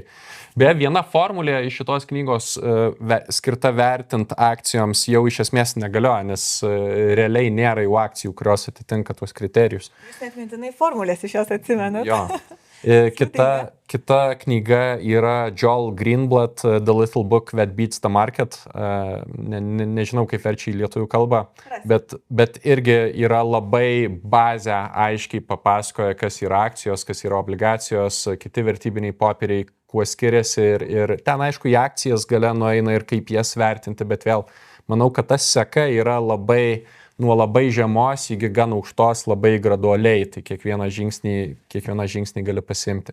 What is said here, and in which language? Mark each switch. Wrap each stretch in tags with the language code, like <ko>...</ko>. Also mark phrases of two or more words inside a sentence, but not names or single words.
<lt>Beje, viena formulė iš šitos knygos skirta vertint akcijoms jau iš esmės negalioja, nes realiai nėra jau akcijų, kurios atitinka tuos kriterijus. Jūs net mintinai formulės iš jos atsimenat. Jo. Kita knyga yra Joel Greenblatt, The Little Book That Beats the Market. Nežinau, kaip verčia į lietuvių kalbą, bet irgi yra labai bazę aiškiai papasakoja, kas yra akcijos, kas yra obligacijos, kiti vertybiniai popieriai, kuo skiriasi ir ten aišku į akcijas gale nueina ir kaip jas vertinti, bet vėl manau, kad tas seka yra nuo labai žemos iki gan aukštos labai gradualiai, tai kiekvieną žingsnį gali pasimti.</lt>